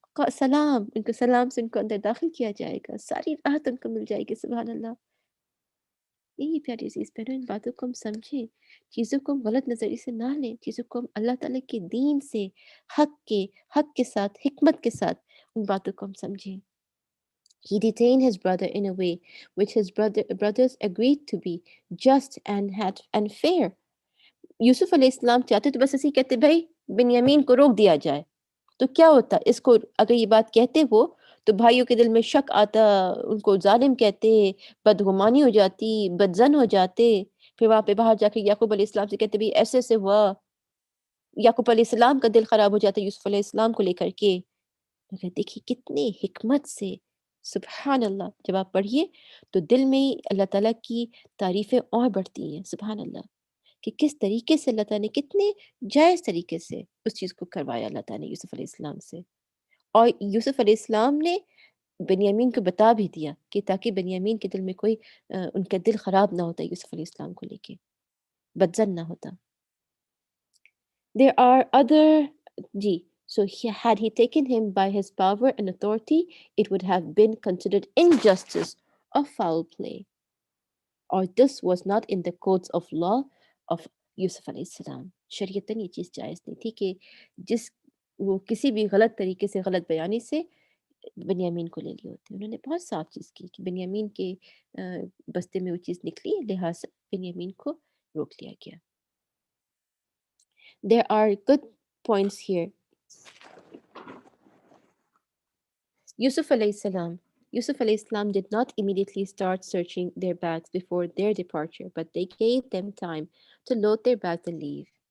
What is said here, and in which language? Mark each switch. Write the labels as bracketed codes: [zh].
[hi] सलाम, उनको सलाम से उनको अंदर दाखिल किया जाएगा। सारी राहत उनको मिल जाएगी, सुभान अल्लाह। यही प्यारे अज़ीज़ बहनों इन बातों को हम समझें, चीज़ों को हम गलत नज़रिए से ना लें, चीज़ों को हम अल्लाह ताला के दीन से, हक के साथ, हिकमत के साथ उन बातों को हम समझें। [en] He detained his brother in a way which his brothers agreed to be just and fair. [hi] Yusuf अलैहिस्सलाम चाहते तो बस ऐसे ही कहते भाई बिन्यामीन को रोक दिया जाए। तो क्या होता इसको अगर ये बात कहते वो तो भाइयों के दिल में शक आता, उनको ज़ालिम कहते, बदगुमानी हो जाती, बदज़न हो जाते। फिर वहाँ पे बाहर जाके याकूब अलैहिस्सलाम से कहते भई ऐसे-ऐसे हुआ। याकूब अलैहिस्सलाम का दिल ख़राब हो जाता यूसुफ अलैहिस्सलाम को लेकर के। मगर देखिए कितनी हिकमत से सुबहान अल्लाह जब आप पढ़िए तो दिल में ही अल्लाह ताला की तारीफ़ें और बढ़ती हैं सुबहान अल्लाह कि किस तरीके से अल्लाह ताला ने कितने जायज़ तरीके से उस चीज़ को करवाया अल्लाह ताला ने यूसुफ अलैहिस्सलाम से। और यूसुफ अलैहिस्सलाम ने बिन्यामीन को बता भी दिया कि ताकि बिन्यामीन के दिल में कोई उनका दिल ख़राब ना होता यूसुफ अलैहिस्सलाम को लेके, बदज़न ना होता। [en] There are other G. So had he taken him by his power and authority, it would have been considered injustice or foul play. Or this was not in the codes of law of [hi] Yusuf अलैहिस्सलाम शरीयतन ये चीज़ जायज़ नहीं थी कि जिस वो किसी भी गलत तरीके से गलत बयानी से बिन्यामीन को ले लिए होते उन्होंने बहुत साफ चीज़ की कि बिन्यामीन के बस्ते में वो चीज़ निकली लिहाजा बिन्यामीन को रोक लिया गया [en] there are good points here [hi] Yusuf alayhi salam. [en] Yusuf alayhi salam did not immediately start searching their bags before their departure, but they gave them time to load their bags and leave.